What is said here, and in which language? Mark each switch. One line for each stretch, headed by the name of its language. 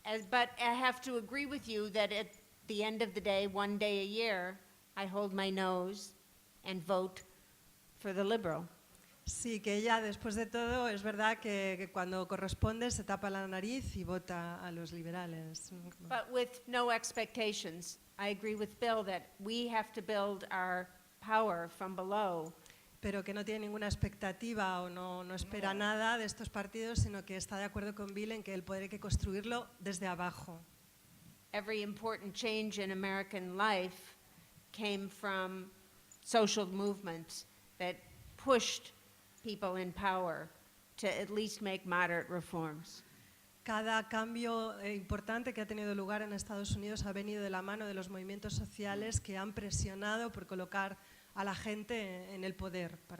English: But I have to agree with you that at the end of the day, one day a year, I hold my nose and vote for the liberal.
Spanish: Sí, que ella, después de todo, es verdad que cuando corresponde se tapa la nariz y vota a los liberales.
English: But with no expectations. I agree with Bill that we have to build our power from below.
Spanish: Pero que no tiene ninguna expectativa o no espera nada de estos partidos, sino que está de acuerdo con Bill en que el poder hay que construirlo desde abajo.
English: Every important change in American life came from social movements that pushed people in power to at least make moderate reforms.
Spanish: Cada cambio importante que ha tenido lugar en Estados Unidos ha venido de la mano de los movimientos sociales que han presionado por colocar a la gente en el poder.